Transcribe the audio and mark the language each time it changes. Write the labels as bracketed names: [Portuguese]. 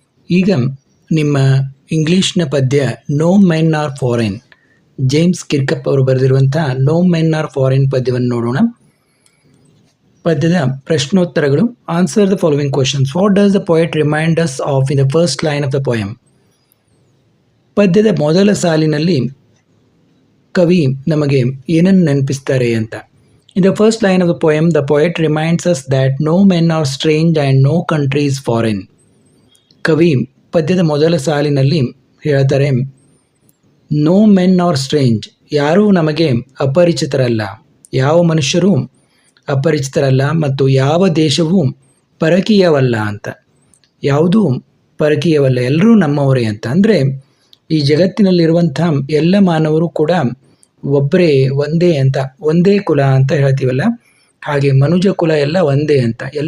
[Kannada] ಈಗ ನಿಮ್ಮ ಇಂಗ್ಲೀಷ್ನ ಪದ್ಯ no men R foreign, James ಕಿರ್ಕಪ್ ಅವರು ಬರೆದಿರುವಂಥ ನೋ ಮೆನ್ ಆರ್ ಫಾರಿನ್ ಪದ್ಯವನ್ನು ನೋಡೋಣ. ಪದ್ಯದ ಪ್ರಶ್ನೋತ್ತರಗಳು. [English] Answer the following questions. What does the poet remind us of in the first line of the poem? [Kannada] ಪದ್ಯದ ಮೊದಲ ಸಾಲಿನಲ್ಲಿ ಕವಿ ನಮಗೆ ಏನನ್ನು ನೆನಪಿಸ್ತಾರೆ ಅಂತ. [English] In the first line of the poem, the poet reminds us that no men are strange and no country is foreign. [Kannada] ಕವಿ ಪದ್ಯದ ಮೊದಲ ಸಾಲಿನಲ್ಲಿ ಹೇಳ್ತಾರೆ, [English] no men are strange, [Kannada] ಯಾರೂ ನಮಗೆ ಅಪರಿಚಿತರಲ್ಲ, ಯಾವ ಮನುಷ್ಯರೂ ಅಪರಿಚಿತರಲ್ಲ ಮತ್ತು ಯಾವ ದೇಶವೂ ಪರಕೀಯವಲ್ಲ ಅಂತ. ಯಾವುದೂ ಪರಕೀಯವಲ್ಲ, ಎಲ್ಲರೂ ನಮ್ಮವರೇ ಅಂತ. ಅಂದರೆ ಈ ಜಗತ್ತಿನಲ್ಲಿರುವಂಥ ಎಲ್ಲ ಮಾನವರು ಕೂಡ ಒಬ್ಬರೇ, ಒಂದೇ ಅಂತ, ಒಂದೇ ಕುಲ ಅಂತ ಹೇಳ್ತೀವಲ್ಲ, ಹಾಗೆ ಮನುಜ ಕುಲ ಎಲ್ಲ ಒಂದೇ ಅಂತ.